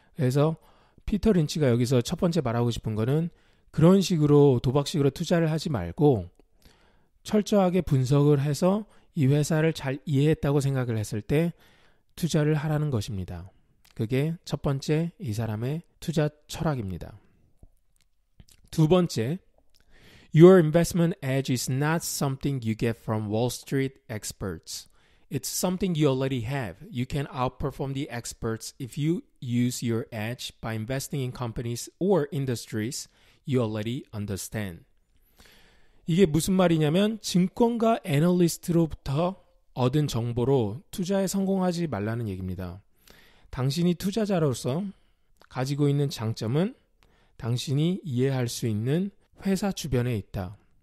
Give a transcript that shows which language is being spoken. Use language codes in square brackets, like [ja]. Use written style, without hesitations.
[ko] 그래서 피터 린치가 여기서 첫 번째 말하고 싶은 거는, 그런 식으로 도박식으로 투자를 하지 말고 철저하게 분석을 해서 이 회사를 잘 이해했다고 생각을 했을 때 투자를 하라는 것입니다. 그게 첫 번째 이 사람의 투자 철학입니다. 두 번째, [en] Your investment edge is not something you get from Wall Street experts. It's something you already have. You can outperform the experts if you use your edge by investing in companies or industries you already understand. [ko] 이게 무슨 말이냐면, 증권가 애널리스트로부터 얻은 정보로 투자에 성공하지 말라는 얘기입니다. 당신이 투자자로서 가지고 있는 장점은 당신이 이해할 수 있는 회사 주변에 있다.